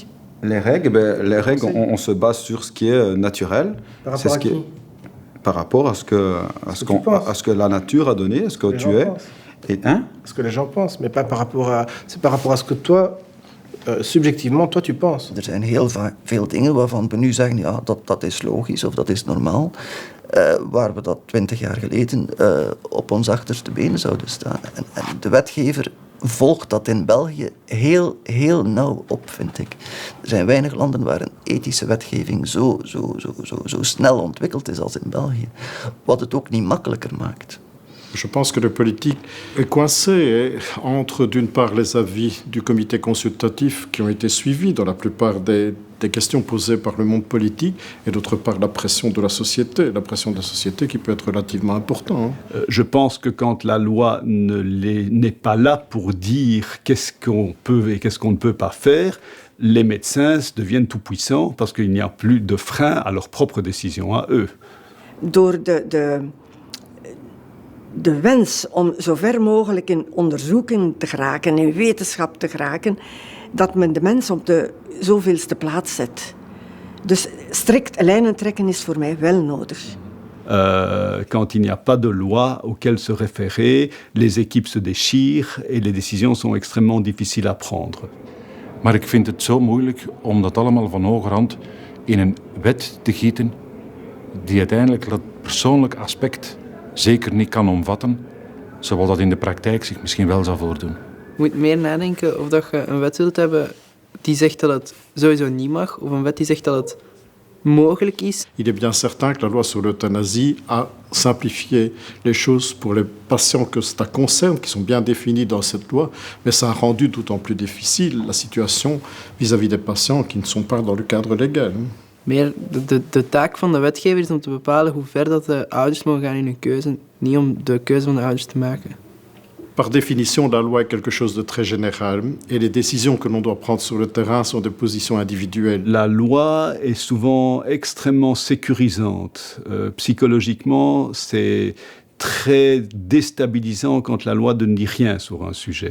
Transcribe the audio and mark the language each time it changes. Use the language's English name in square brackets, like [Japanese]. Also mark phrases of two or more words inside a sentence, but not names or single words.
[French] Les règles, on se base sur ce qui est naturel. Par rapport à qui? Par rapport à ce que la nature a donné, à ce que tu es. Et, hein? Ce que les gens pensent, mais pas par rapport à... C'est par rapport à ce que toi, subjectivement, toi, tu penses. [Dutch] Er zijn heel veel dingen waarvan we nu zeggen, ja, dat is logisch of dat is normaal. Waar we dat 20 jaar geleden op ons achterste benen zouden staan. En de wetgever volgt dat in België heel nauw op, vind ik. Er zijn weinig landen waar een ethische wetgeving zo snel ontwikkeld is als in België. Wat het ook niet makkelijker maakt. [French] Je pense que le politique est coincé entre, d'une part, les avis du comité consultatif qui ont été suivis dans la plupart des questions posées par le monde politique, et d'autre part, la pression de la société qui peut être relativement importante. Je pense que quand la loi n'est pas là pour dire qu'est-ce qu'on peut et qu'est-ce qu'on ne peut pas faire, les médecins deviennent tout puissants parce qu'il n'y a plus de frein à leurs propres décisions, à eux. [Dutch] Door de wens om zo ver mogelijk in onderzoeking te geraken, in wetenschap te geraken, dat men de mens op de zoveelste plaats zet. Dus strikt lijnen trekken is voor mij wel nodig. [French] Quand il n'y a pas de loi auquel se référer, les équipes se déchirent et les décisions sont extrêmement difficiles à prendre. [Dutch] Maar ik vind het zo moeilijk om dat allemaal van hogerhand in een wet te gieten die uiteindelijk dat persoonlijk aspect zeker niet kan omvatten, zoals dat in de praktijk zich misschien wel zou voordoen. Je moet meer nadenken of dat je een wet wilt hebben die zegt dat het sowieso niet mag, of een wet die zegt dat het mogelijk is. [French] Il est bien certain que la loi sur l'euthanasie a simplifié les choses pour les patients que ça concerne, qui sont bien définis dans cette loi, mais ça a rendu d'autant plus difficile la situation vis-à-vis des patients qui ne sont pas dans le cadre légal. [Dutch] Meer de taak van de wetgever is om te bepalen hoe ver dat de ouders mogen gaan in hun keuze, niet om de keuze van de ouders te maken. [French] Par définition, la loi est quelque chose de très général et les décisions que l'on doit prendre sur le terrain sont des positions individuelles. La loi est souvent extrêmement sécurisante. Psychologiquement, c'est très déstabilisant quand la loi ne dit rien sur un sujet.